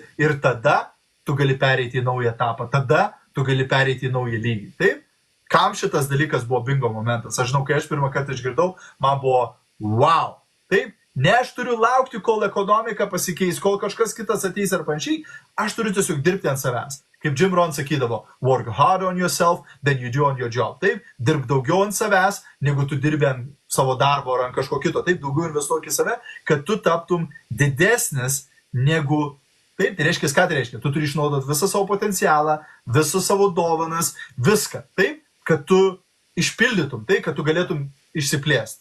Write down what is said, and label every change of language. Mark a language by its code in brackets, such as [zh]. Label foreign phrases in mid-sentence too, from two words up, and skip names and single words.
[lt] Ir tada tu gali pereiti į naują etapą, tada tu gali pereiti į naują lygį. Taip? Kam šitas dalykas buvo bingo momentas? Aš žinau, kai aš pirmą kartą išgirdau, man buvo wow. Taip? Ne aš turiu laukti, kol ekonomika pasikeis, kol kažkas kitas ateis ar panašiai, aš turiu tiesiog dirbti ant savęs. Kaip Jim Rohn sakydavo, [en] work hard on yourself, then you do on your job. [lt] Taip, dirb daugiau ant savęs, negu tu dirbi ant savo darbo ar ant kažko kito. Taip, daugiau investuok į save, kad tu taptum didesnis negu... Taip, tai reiškia, ką tai reiškia? Tu turi išnaudoti visą savo potencialą, visus savo dovanas, viską. Taip, kad tu išpildytum, tai, kad tu galėtum išsiplėsti.